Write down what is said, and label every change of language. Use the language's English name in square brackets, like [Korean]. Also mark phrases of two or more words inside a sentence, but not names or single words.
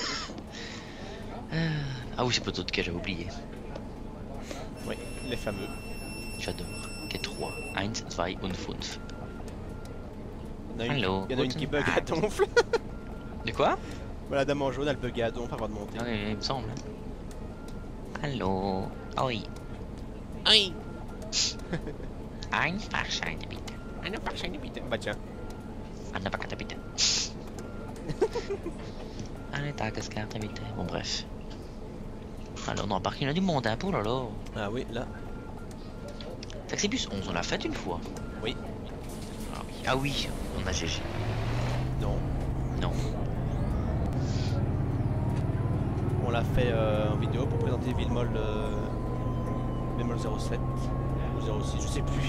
[French] Ah oui, c'est peut-être que j'avais oublié. Oui, les fameux. J'adore. K3, 1, 2 und 5. Il y en a une qui bug à donfle. De quoi? Voilà, dame en jaune, elle bug à donfle avant de monter. Ah oui, il me semble. [German] Hallo. Oi. Oi. Ein Fahrschein bitte. Eine Fahrschein bitte. [French] Bah tiens. [German] Eine Fahrkarte bitte. Eine Tageskarte bitte. [French] Bon bref. Alors dans le parc il y en a du monde, hein, pour là là. Ah oui, là. Taxibus 11, on l'a fait une fois. Oui. Ah oui, on a GG. Non. Non. On l'a fait en vidéo pour présenter Villemol, Villemol 07 ou 06, je sais plus.